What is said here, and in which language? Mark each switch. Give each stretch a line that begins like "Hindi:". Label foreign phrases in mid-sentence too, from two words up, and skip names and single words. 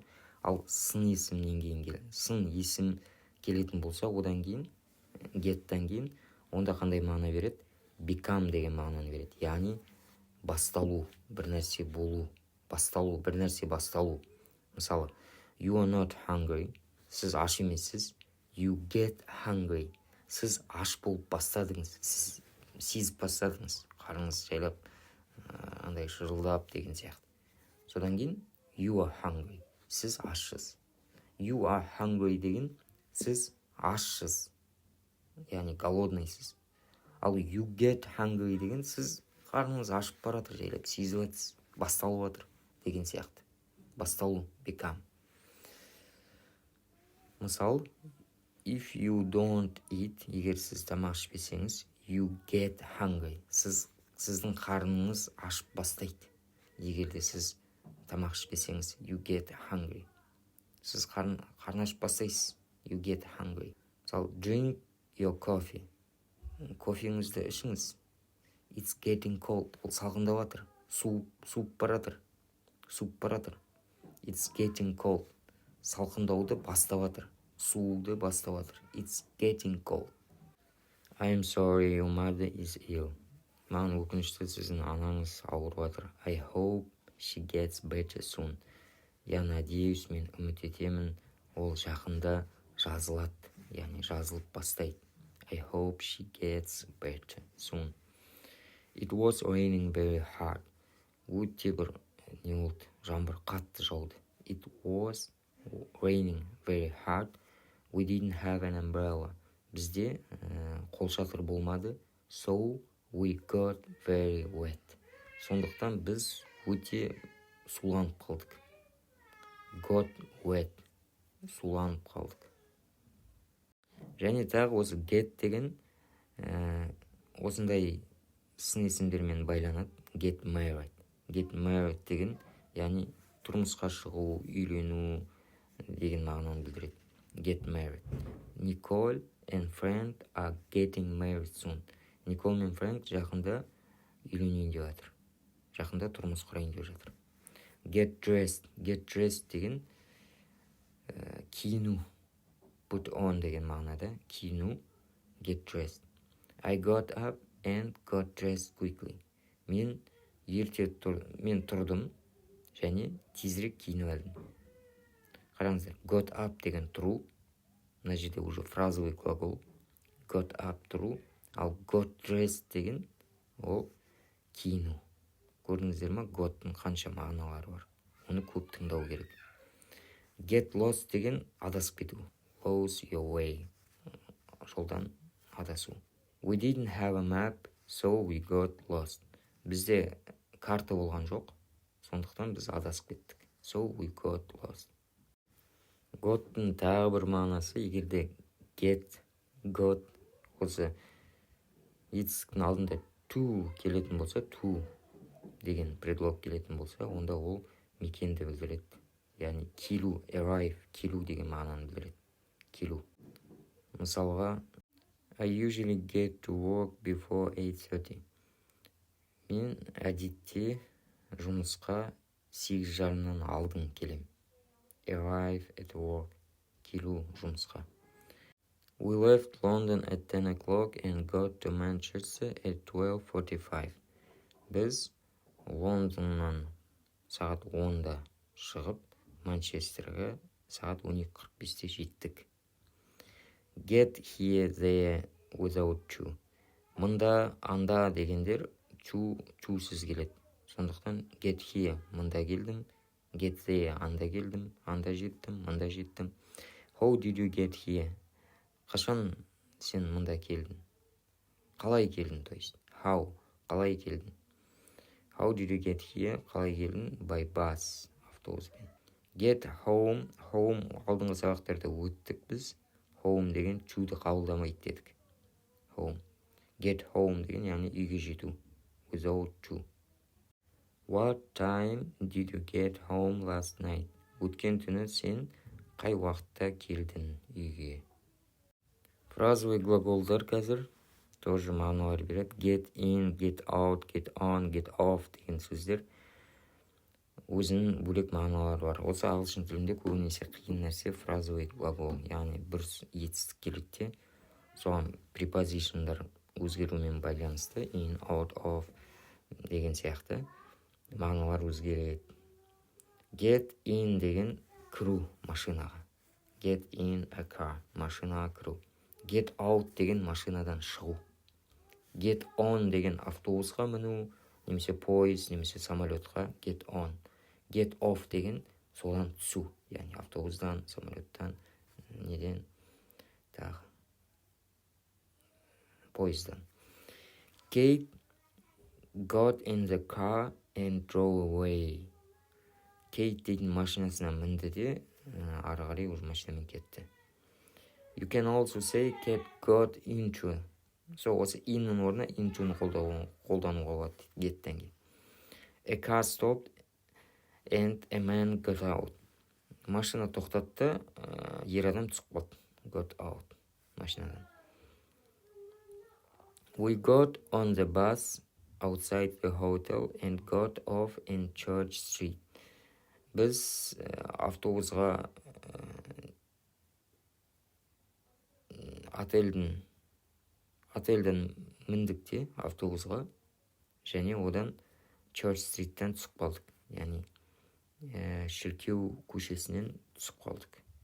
Kazakh: Ал сын есімнен кейін келеді. Сын есім келетін болса, одан кейін, get-тан кейін, онда қандай мағына береді? Become деген мағынаны береді. Яғни басталу, бір нәрсе болу, басталу, бір нәрсе басталу. Мысалы,
English: you are not hungry.
Kazakh: Сіз аш емессіз.
English: You get hungry.
Kazakh: Сіз аш болып бастадыңыз. Сіз сезіп бастадыңыз. Қарыңыз жайлап, андай шырылдап деген сияқты. Содан кейін,
English: you are hungry.
Kazakh: Сіз ашсыз.
English: You are hungry
Kazakh: деген сіз ашсыз. Яғни голодныйсыз. Ал
English: you get hungry
Kazakh: деген сіз қарныңыз ашып баратыр жайлап сезіп жатсыз. басталып отыр деген сияқты. Басталу,
English: become. Мысал, if you don't eat,
Kazakh: егер сіз тамақ ішпесеңіз,
English: you get hungry.
Kazakh: Сіздің қарныңыз ашып бастайды. Егер де сіз тамақ ішпесеңіз,
English: you get hungry.
Kazakh: Сіз қарны ашып бастайсыз,
English: you get hungry. Мысал, drink your coffee.
Kazakh: Кофеңізді ішіңіз.
English: It's getting cold.
Kazakh: Ол салқындап жатыр. Суып баратыр.
English: It's getting cold.
Kazakh: Салқындауды бастап жатыр. Сууды бастап жатыр.
English: It's getting cold. I'm sorry your mother is ill.
Kazakh: Маған өкінішті сіздің анаңыз ауырып жатыр.
English: I hope she gets better soon.
Russian: Я надеюсь,
Kazakh: мен үміт етемін, ол жақында жазылады, яғни жазылып бастайды.
English: I hope she gets better soon. It was raining very hard.
Kazakh: Өте бір не болды, жаңбыр қатты жауды.
English: It was raining very hard. We didn't have an umbrella.
Kazakh: Бізде қолшатыр болмады.
English: So we got very wet.
Kazakh: Сондықтан біз өте суланып қалдық.
English: Got wet.
Kazakh: Суланып қалдық. Және тағы осы get деген осындай сын есімдермен байланады.
English: Get married. Get married
Kazakh: деген, яғни тұрмысқа шығу, үйрену деген мағынаны білдіреді.
English: Get married. Nicole and Frank are getting married soon.
Kazakh: Никол мен Фрэнк жақында үйленейін деп жатыр. Жақында тұрмыс құрайын деп жатыр.
English: Get dressed. Get dressed
Kazakh: деген киіну. Put on деген мағынада. Киіну.
English: Get dressed. I got up and got dressed quickly.
Kazakh: Мен тұрдым және тезірек киініп алдым. Қараңыздар, got up деген тұру. Мына жерде
Russian: уже фразовый глагол.
English: Got up
Kazakh: тұру. Ал
English: got dressed
Kazakh: деген ол киіну. Көрдіңіздер ма? Got'тың қанша мағыналары бар. Оны көп тыңдау керек.
English: Get lost
Kazakh: деген адасып кету.
English: Lose your way.
Kazakh: Жолдан адасу.
English: We didn't have a map, so we got lost.
Kazakh: Бізде карта болған жоқ, сондықтан біз адасып кеттік.
English: So we got lost.
Kazakh: Got'тың тағы бір мағынасы, егерде get, got, осы етістіктің алдында to келетін болса, to деген предлог келетін болса, онда ол мекенді білдіреді. Яғни келу, arrive, келу деген мағынаны білдіреді. Келу. Мысалға,
English: I usually get to work before 8:30.
Kazakh: Мен әдетте жұмысқа 8:30-нан алдын келем.
English: Arrive at work.
Kazakh: Келу жұмысқа.
English: We left London at 10 o'clock and got to Manchester at 12:45.
Kazakh: Біз Лондоннан сағат 10-да шығып, Манчестерге сағат 12:45-те жеттік.
English: Get here, there, without to.
Kazakh: Мұнда, анда дегендер to-сіз келеді. Сондықтан
English: get here,
Kazakh: мұнда келдім.
English: Get there,
Kazakh: анда келдім. Анда жеттім, мұнда жеттім.
English: How did you get here?
Kazakh: Қашан сен мұнда келдің? Қалай келдің,
Russian: то есть.
Kazakh: How, қалай келдің?
English: How did you get here?
Kazakh: Қалай келдің?
English: By bus, автобуспен. Get home,
Kazakh: home алдыңғы сабақтарда өттік біз. Home деген to-ді қабылдамайды дедік. Home.
English: Get home
Kazakh: деген, яғни үйге жету.
English: Without to. What time did you get home last night?
Kazakh: Өткен түні сен қай уақытта келдің үйге? Фразовый глаголдар қазір тоже мағыналар береді.
English: Get in, get out, get on, get off
Kazakh: деген сөздер өзінің бөлек мағыналары бар. Осы ағылшын тілінде көбінесе қиын нәрсе
Russian: фразовый глагол,
Kazakh: яғни бір етістік келеді, соған prepositionдар өзгерумен байланысты,
English: in, out, of
Kazakh: деген сияқты мағыналар өзгереді.
English: Get in
Kazakh: деген кіру машинаға.
English: Get in a car,
Kazakh: машинаға кіру.
English: Get out
Kazakh: деген машинадан шығу.
English: Get on
Kazakh: деген автобусқа міну, немесе пойыз, немесе самолетқа
English: get on. Get off
Kazakh: деген содан түсу, яғни автобустан, самолеттан, неден, тағы, пойыздан.
English: Kate got in the car and drove away.
Kazakh: Кейт дейтін машинасына мінді де, ары қарай уже машинамен кетті.
English: You can also say cat got into.
Kazakh: Осы inнің орнына into'ны қолдануға болады, gеттен кейін.
English: A car stopped and a man got out.
Kazakh: Машина тоқтатты, ер адам түсіп қалды.
English: Got out.
Kazakh: Машинадан.
English: We got on the bus outside the hotel and got off in Church Street.
Kazakh: Біз автобусға отельден міндік те автобусға, және одан Church Street'тен түсіп қалдық. Яғни шіркеу көшесінен түсіп қалдық.